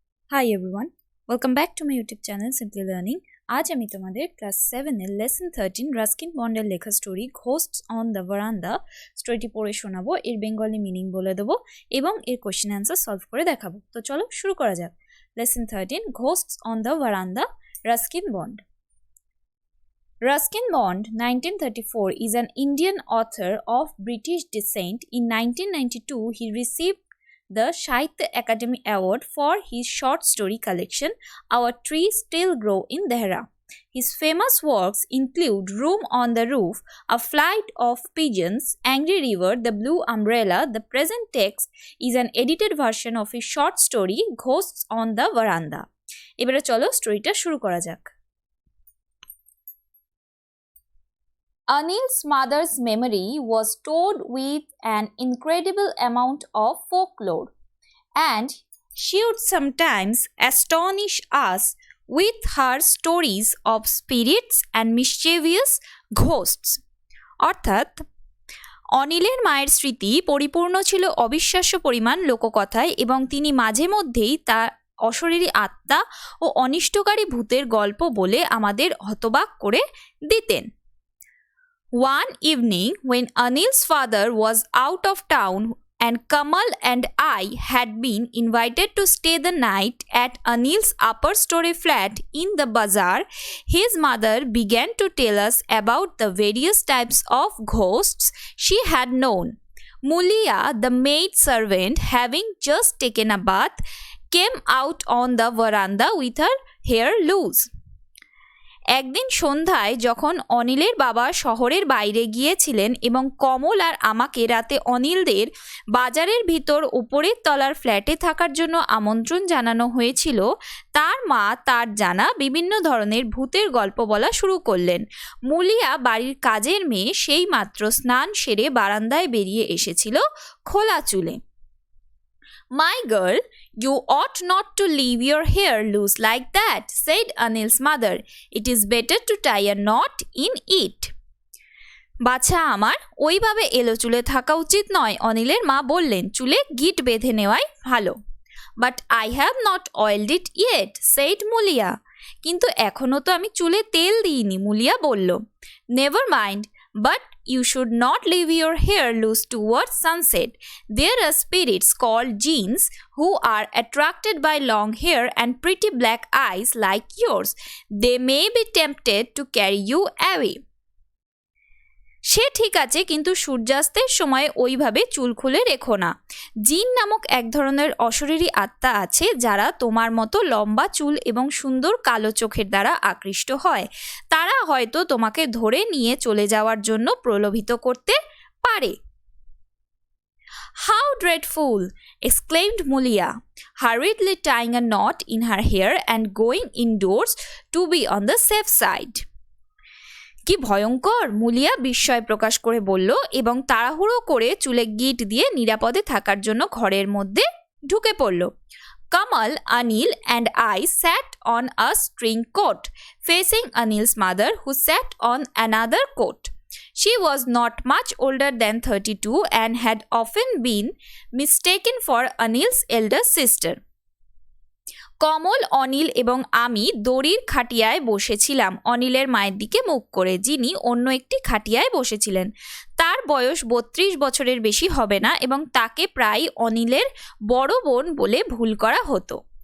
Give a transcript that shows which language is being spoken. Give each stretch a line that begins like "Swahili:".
English: Hi everyone, welcome back to my YouTube channel Simply Learning.
Bangla: আজ আমি তোমাদের class 7 এর লেসন 13 রাস্কিন বন্ডের লেখা স্টোরি ঘোস্টস অন দ্য ভারান্দা স্টোরিটি পড়ে শোনাবো, এর বেঙ্গলি মিনিং বলে দেবো এবং এর কোশ্চেন অ্যান্সার সলভ করে দেখাবো। তো চলো শুরু করা যাক। Lesson 13 ঘোস্টস on the ভারান্দা, Ruskin bond.
English: Ruskin Bond, 1934, is an Indian author of British descent. In 1992, he received the Sahitya Academy Award for his short story collection, Our Trees Still Grow in Dehra. His famous works include Room on the Roof, A Flight of Pigeons, Angry River, The Blue Umbrella. The present text is an edited version of his short story, Ghosts on the Veranda.
Bangla: এবারে চলো স্টোরিটা শুরু করা যাক।
English: Anil's mother's memory was stored with an incredible amount of folklore, and she would sometimes astonish us with her stories of spirits and mischievous ghosts.
Bangla: অর্থাৎ অনিলের মায়ের স্মৃতি পরিপূর্ণ ছিল অবিশ্বাস্য পরিমাণ লোককথায় এবং তিনি মাঝে মধ্যেই তার অশরীরী আত্মা ও অনিষ্টকারী ভূতের গল্প বলে আমাদের হতবাক করে দিতেন।
English: One evening, when Anil's father was out of town and Kamal and I had been invited to stay the night at Anil's upper story flat in the bazaar, his mother began to tell us about the various types of ghosts she had known. Mulia, the maid servant, having just taken a bath, came out on the veranda with her hair loose.
Bangla: একদিন সন্ধ্যায় যখন অনিলের বাবা শহরের বাইরে গিয়েছিলেন এবং কমল আর আমাকে রাতে অনিলদের বাজারের ভিতর উপরের তলার ফ্ল্যাটে থাকার জন্য আমন্ত্রণ জানানো হয়েছিল, তার মা তার জানা বিভিন্ন ধরনের ভূতের গল্প বলা শুরু করলেন। মুলিয়া, বাড়ির কাজের মেয়ে, সেই মাত্র স্নান সেরে বারান্দায় বেরিয়ে এসেছিল খোলা চুলে।
English: My girl, you ought not to leave your hair loose like that, said Anil's mother. It is better to tie a knot in it.
Bangla: বাছা আমার, ওইভাবে এলো চুলে থাকা উচিত নয়, অনিলের মা বললেন। চুলে গিট বেঁধে নেওয়াই ভালো।
English: But I have not oiled it yet, said Mulia.
Bangla: কিন্তু এখনো তো আমি চুলে তেল দিইনি, মুলিয়া বলল।
English: Never mind, but you should not leave your hair loose towards sunset. There are spirits called jinns who are attracted by long hair and pretty black eyes like yours. They may be tempted to carry you away.
Bangla: সে ঠিক আছে, কিন্তু সূর্যাস্তের সময় ওইভাবে চুল খুলে রেখো না। জিন নামক এক ধরনের অশরীরী আত্মা আছে যারা তোমার মতো লম্বা চুল এবং সুন্দর কালো চোখের দ্বারা আকৃষ্ট হয়। তারা হয়তো তোমাকে ধরে নিয়ে চলে যাওয়ার জন্য প্রলোভিত করতে পারে।
English: How dreadful! exclaimed Mulia, hurriedly tying a knot in her hair and going indoors to be on the safe side.
Bangla: কি ভয়ঙ্কর! মুলিয়া বিস্ময় প্রকাশ করে বলল এবং তাড়াহুড়ো করে চুলে গিট দিয়ে নিরাপদে থাকার জন্য ঘরের মধ্যে ঢুকে পড়ল।
English: Kamal, Anil and I sat on a string coat, facing Anil's mother, who sat on another coat. She was not much older than 32 and had often been mistaken for Anil's elder sister.
Bangla: কমল, অনিল এবং আমি দড়ির খাটিয়ায় বসেছিলাম অনিলের মায়ের দিকে মুখ করে, যিনি অন্য একটি খাটিয়ায় বসেছিলেন। তার বয়স 32 বছরের বেশি হবে না এবং তাকে প্রায় অনিলের বড় বোন বলে ভুল করা হতো।